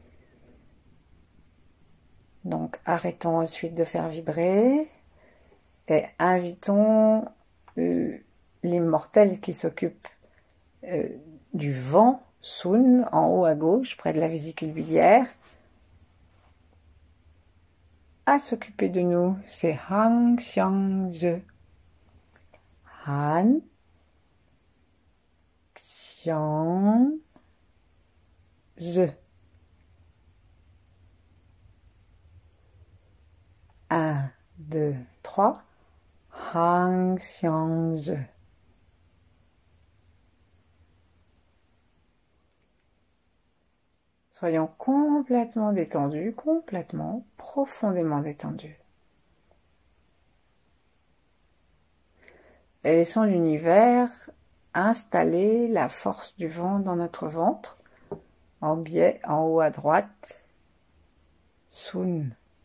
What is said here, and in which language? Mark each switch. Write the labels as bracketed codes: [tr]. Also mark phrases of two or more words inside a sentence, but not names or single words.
[fr] Donc, arrêtons ensuite de faire vibrer et invitons l'immortel qui s'occupe du vent, Sun, en haut à gauche, près de la vésicule biliaire, à s'occuper de nous. C'est Han Xiang Ze. Han Xiang Ze. 1, 2, 3. Han Xiang Ze. Soyons complètement détendus, complètement, profondément détendus. Et laissons l'univers installer la force du vent dans notre ventre, en biais, en haut à droite, Sun.